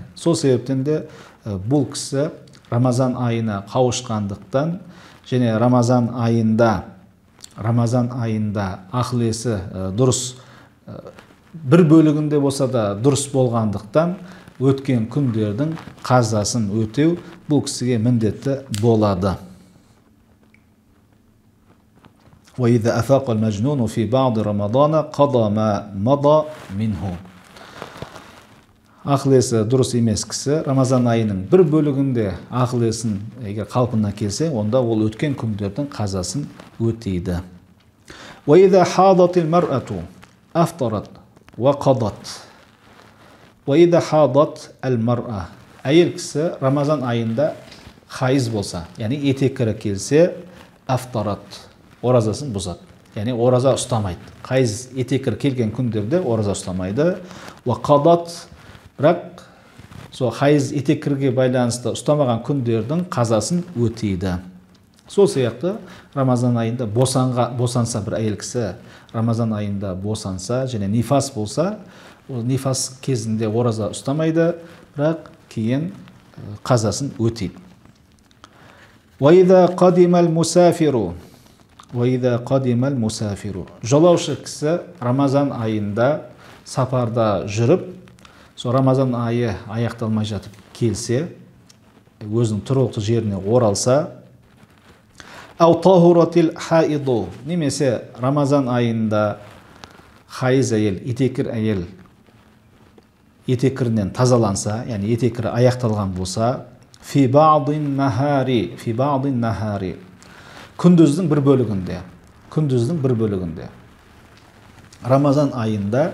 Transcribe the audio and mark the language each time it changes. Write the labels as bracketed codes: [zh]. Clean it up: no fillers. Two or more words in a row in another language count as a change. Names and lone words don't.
[kk] Сол себептен де бұл кісі Рамазан айына қауышқандықтан және Рамазан айында ақыл есі дұрыс бір бөлігінде болса да дұрыс болғандықтан өткен күндердің қазасын өтеу бұл кісіге міндетті болады. [ar] وَإِذَا أَفَاقَ الْمَجْنُونُ فِي بَعْضِ رَمَضَانَ قَضَى مَا مَضَى مِنْهُ. [kk] ақыл есі дұрыс емес кісі Рамазан айының бір бөлігінде ақыл есін егер қалпына келсе, онда ол өткен күндердің қазасын өтейді. [ar] وَإِذَا حَاضَتِ الْمَرْأَةُ أَفْطَرَتْ وَقَضَتْ وَإِذَا حَاضَتْ الْمَرْأَةُ [kk] Әйел кісі Рамазан айында хайыз болса, яғни етеккірі келсе, афтарат, оразасын бұзады. Яғни ораза ұстамайды. Хайыз етеккір келген күндерде ораза ұстамайды. Уақадат, бірақ сол хайыз етеккірге байланысты ұстамаған күндердің қазасын өтейді. Сол сияқты Рамазан айында босанса бір әйел кісі, Рамазан айында босанса және нифас болса, ол нифас кезінде ораза ұстамайды, бірақ кейін қазасын өтейді. [ar] وَإِذَا قَدِمَ الْمُسَافِرُ وَإِذَا قَدِمَ الْمُسَافِرُ [kk] Жолаушы кісі Рамазан айында сапарда жүріп, сол Рамазан айы аяқталмай жатып келсе, өзінің тұрғылықты жеріне оралса, [ar] أَوْ طَهُرَتِ الْحَائِضُ [kk] немесе Рамазан айында хайыз әйел, етеккір әйел етеккірінен тазаланса, яғни етеккірі аяқталған болса, [ar] فِي بَعْضِ نَهَارٍ [kk] күндіздің бір бөлігінде Рамазан айында